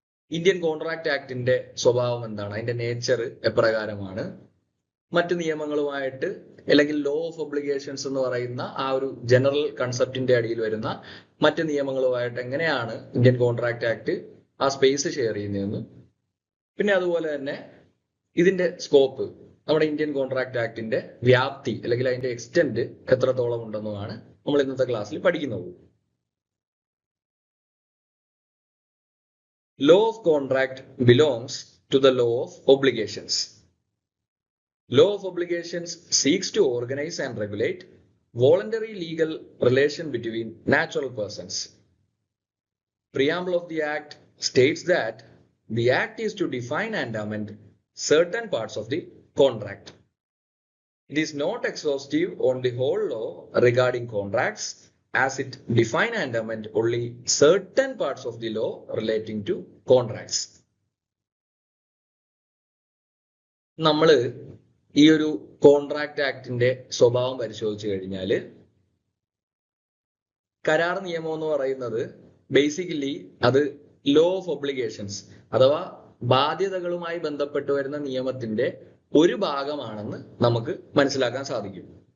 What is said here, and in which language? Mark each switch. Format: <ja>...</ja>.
<ml>Indian contract ആക്ടിന്റെ സ്വഭാവം എന്താണ്, അതിന്റെ നേച്ചർ എപ്രകാരമാണ്, മറ്റു നിയമങ്ങളുമായിട്ട് അല്ലെങ്കിൽ ലോ ഓഫ് ഒബ്ലിഗേഷൻസ് എന്ന് പറയുന്ന ആ ഒരു ജനറൽ കൺസെപ്റ്റിന്റെ അടിയിൽ വരുന്ന മറ്റു നിയമങ്ങളുമായിട്ട് എങ്ങനെയാണ് ഇന്ത്യൻ കോൺട്രാക്ട് ആക്ട് ആ സ്പേസ് ഷെയർ ചെയ്യുന്നതെന്നും പിന്നെ അതുപോലെ തന്നെ ഇതിന്റെ സ്കോപ്പ്, നമ്മുടെ ഇന്ത്യൻ കോൺട്രാക്ട് ആക്ടിന്റെ വ്യാപ്തി അല്ലെങ്കിൽ അതിന്റെ എക്സ്റ്റെന്റ് എത്രത്തോളം ഉണ്ടെന്നുമാണ് നമ്മൾ ഇന്നത്തെ ക്ലാസ്സിൽ പഠിക്കുന്നത്.</ml> <en>Law of contract belongs to the law of obligations. Law of obligations seeks to organize and regulate voluntary legal relation between natural persons. Preamble of the Act states that the Act is to define and amend certain parts of the contract. It is not exhaustive on the whole law regarding contracts, as it define and amend only certain parts of the law relating to contracts.</en> <ml>നമ്മൾ ഈ ഒരു contract ആക്ടിന്റെ സ്വഭാവം പരിശോധിച്ചു കഴിഞ്ഞാൽ കരാർ നിയമം എന്ന് പറയുന്നത് ബേസിക്കലി അത് ലോ ഓഫ് ഒബ്ലിഗേഷൻസ് അഥവാ ബാധ്യതകളുമായി ബന്ധപ്പെട്ട് വരുന്ന നിയമത്തിന്റെ ഒരു ഭാഗമാണെന്ന് നമുക്ക് മനസ്സിലാക്കാൻ സാധിക്കും.</ml>